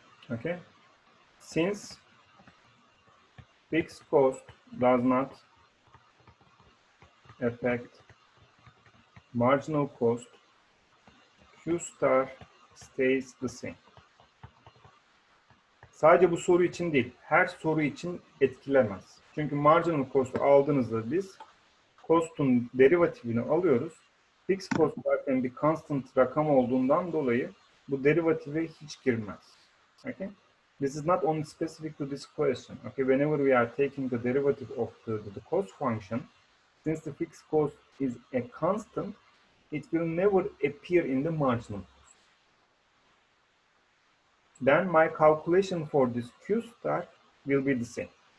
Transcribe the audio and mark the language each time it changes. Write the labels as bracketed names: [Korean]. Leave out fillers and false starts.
[English] Okay, since fixed cost does not affect marginal cost, Q star stays the same. [Turkish] Sadece bu soru için değil, her soru için etkilemez. Çünkü marginal cost aldığınızda biz cost'un derivatifini alıyoruz. Fixed cost zaten bir constant rakam olduğundan dolayı bu derivative hiç girmez. [English] Okay? This is not only specific to this question. Okay, whenever we are taking the derivative of the cost function, since the fixed cost is a constant, it will never appear in the marginal cost. Then my calculation for this Q star will be the same.